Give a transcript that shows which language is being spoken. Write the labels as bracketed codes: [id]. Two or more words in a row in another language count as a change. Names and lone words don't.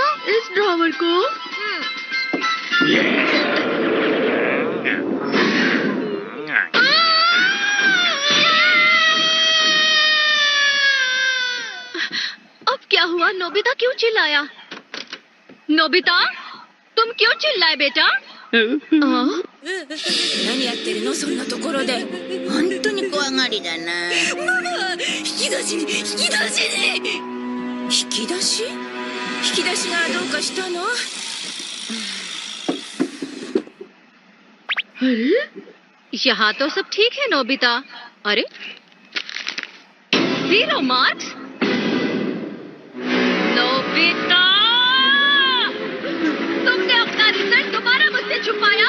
[hi] इस ड्रॉवर को? अब क्या हुआ? नोबिता क्यों चिल्लाया? नोबिता, तुम क्यों चिल्लाए बेटा? [ja] 何やってるのそんなところで。本当に怖がりだな。ママ、引き出しに引き出しに。引き出し？引き出しがどうかしたの？ [hi] अरे यहाँ तो सब ठीक है नोबिता। अरे 0 मार्क्स? नोबिता, तुमने अपना रिजल्ट दोबारा मुझसे छुपाया।